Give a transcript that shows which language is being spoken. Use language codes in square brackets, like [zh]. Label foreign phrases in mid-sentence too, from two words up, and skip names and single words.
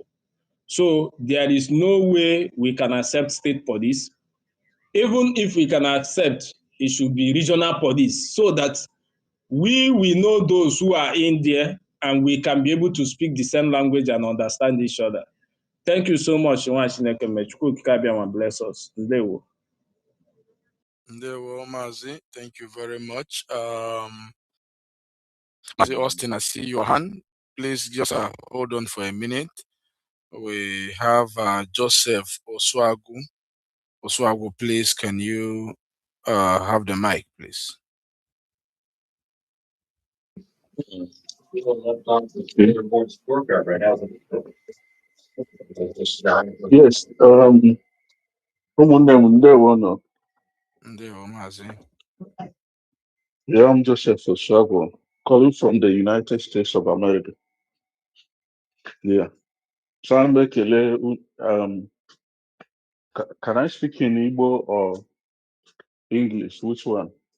[en] So there is no way we can accept state police. Even if we can accept, it should be regional police so that we will know those who are in there and we can be able to speak the same language and understand each other. Thank you so much. Bless us. [ig] Ndewo. Ndewo, Mazi. [en] Thank you very much. Mazi Austin, I see your hand. Please just hold on for a minute. We have Joseph Oswagu. Oswagu, please, can you have the mic, please? Yes. [ig] Ụmụnne m ndewo nọ. Ndewo, Mazi. [en] Yeah, I'm Joseph Oswago, calling from the United States of America. Yeah. So I'm can I speak in Igbo or English? Which one?